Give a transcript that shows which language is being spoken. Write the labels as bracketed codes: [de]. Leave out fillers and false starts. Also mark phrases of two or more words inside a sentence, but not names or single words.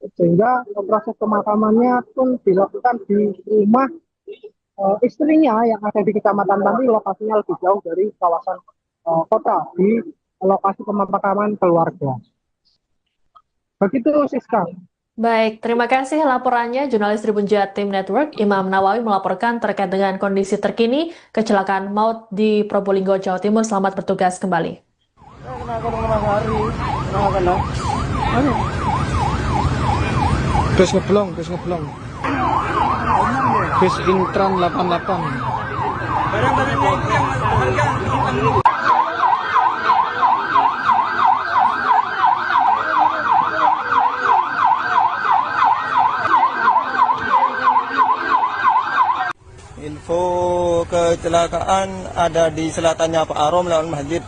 [id] sehingga proses pemakamannya pun dilakukan di rumah istrinya yang ada di Kecamatan Tanti, lokasinya lebih jauh dari kawasan kota, di lokasi pemakaman keluarga. Begitu, Siska. Baik, terima kasih laporannya jurnalis Tribun Jatim Network Imam Nawawi melaporkan terkait dengan kondisi terkini kecelakaan maut di Probolinggo, Jawa Timur. Selamat bertugas kembali. Bus ngeblong. Bus Intran 88. Info kecelakaan ada di selatannya Pak Arom lawan Masjid.